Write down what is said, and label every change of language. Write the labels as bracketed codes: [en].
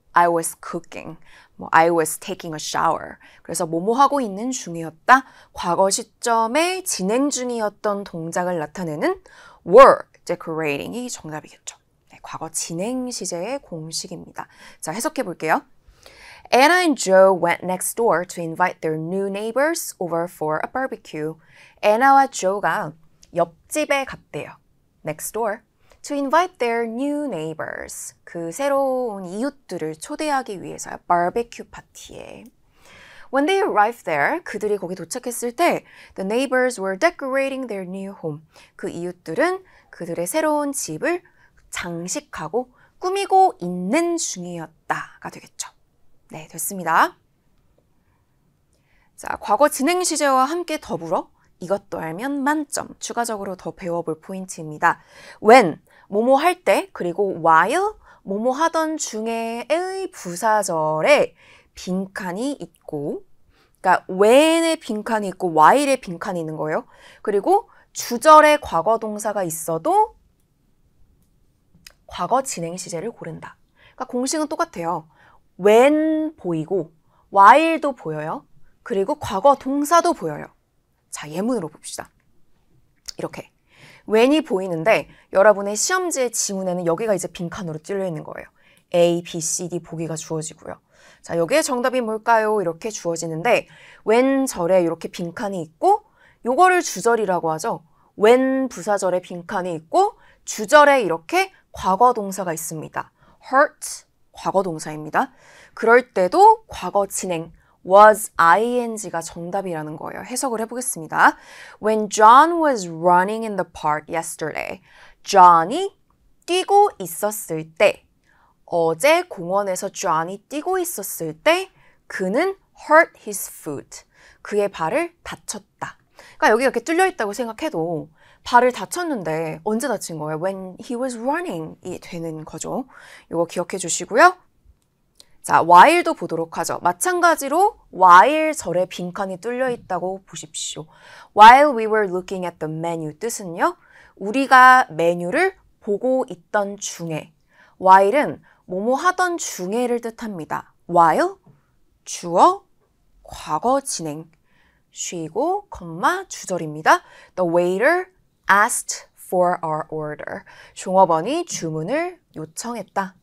[en] I was cooking. I was taking a shower. [ko] 그래서 뭐뭐 하고 있는 중이었다. 과거 시점에 진행 중이었던 동작을 나타내는 [en] were decorating [ko] 이 정답이겠죠. 네, 과거 진행 시제의 공식입니다. 자, 해석해 볼게요. [en] Anna and Joe went next door to invite their new neighbors over for a barbecue. [ko] Anna와 Joe가 옆집에 갔대요. [en] Next door. To invite their new neighbors. [ko] 그 새로운 이웃들을 초대하기 위해서요. 바베큐 파티에. [en] When they arrived there, [ko] 그들이 거기 도착했을 때 [en] the neighbors were decorating their new home. [ko] 그 이웃들은 그들의 새로운 집을 장식하고 꾸미고 있는 중이었다가 되겠죠. 네, 됐습니다. 자, 과거 진행 시제와 함께 더불어 이것도 알면 만점, 추가적으로 더 배워볼 포인트입니다. when, 뭐뭐 할 때, 그리고 while, 뭐뭐 하던 중에의 부사절에 빈칸이 있고, 그러니까 when에 빈칸이 있고 while에 빈칸이 있는 거예요. 그리고 주절에 과거 동사가 있어도 과거 진행 시제를 고른다. 그러니까 공식은 똑같아요. when 보이고 while도 보여요. 그리고 과거 동사도 보여요. 자, 예문으로 봅시다. 이렇게 when이 보이는데 여러분의 시험지의 지문에는 여기가 이제 빈칸으로 찔려 있는 거예요. A, B, C, D 보기가 주어지고요. 자, 여기에 정답이 뭘까요? 이렇게 주어지는데 when 절에 이렇게 빈칸이 있고 요거를 주절이라고 하죠. when 부사절에 빈칸이 있고 주절에 이렇게 과거 동사가 있습니다. hurt 과거 동사입니다. 그럴 때도 과거 진행 was ing가 정답이라는 거예요. 해석을 해보겠습니다. [en] When John was running in the park yesterday, [ko] John이 뛰고 있었을 때, 어제 공원에서 John이 뛰고 있었을 때 그는 [en] hurt his foot, [ko] 그의 발을 다쳤다. 그러니까 여기 이렇게 뚫려 있다고 생각해도 발을 다쳤는데 언제 다친 거예요? [en] When he was running이 [ko] 되는 거죠. 이거 기억해 주시고요. 자, while도 보도록 하죠. 마찬가지로 while 절에 빈칸이 뚫려 있다고 보십시오. [en] While we were looking at the menu [ko] 뜻은요. 우리가 메뉴를 보고 있던 중에 while은 뭐뭐 하던 중에를 뜻합니다. while 주어 과거 진행 쉬고 콤마 주절입니다. [en] The waiter asked for our order. [ko] 종업원이 주문을 요청했다.